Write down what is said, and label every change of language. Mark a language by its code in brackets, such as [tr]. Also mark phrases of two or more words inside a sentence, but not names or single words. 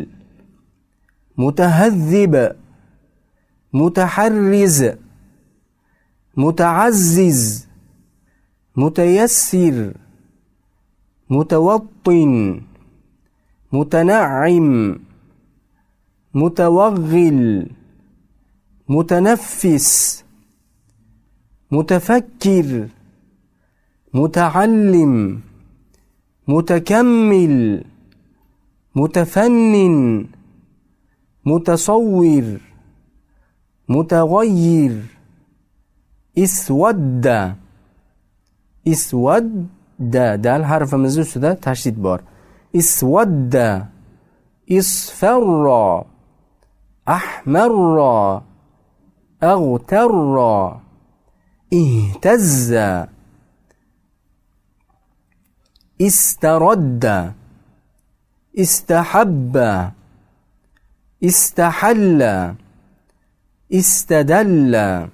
[ar] متهذب متحرز متعزز متيسر متوطن متنعم متوغل متنفس متفكر متعلم متكمل متفنن متصور متغير اسود اسود [uz] dal harfimiz ustida tashdid bor. [ar] اسودّ اصفرّ احمرّ اغطرّ اهتزّ استردّ استحبّ استحلّ استدلّ.